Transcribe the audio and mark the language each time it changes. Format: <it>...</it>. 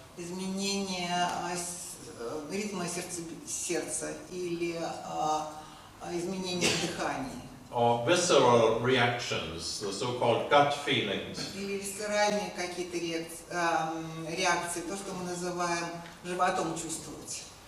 <ru>Изменение ритма сердца или изменение дыхания.</ru> <en>Or visceral reactions, the so-called gut feelings.</en> <ru>Или висцеральные какие-то реакции, то, что мы называем животом чувствовать.</ru>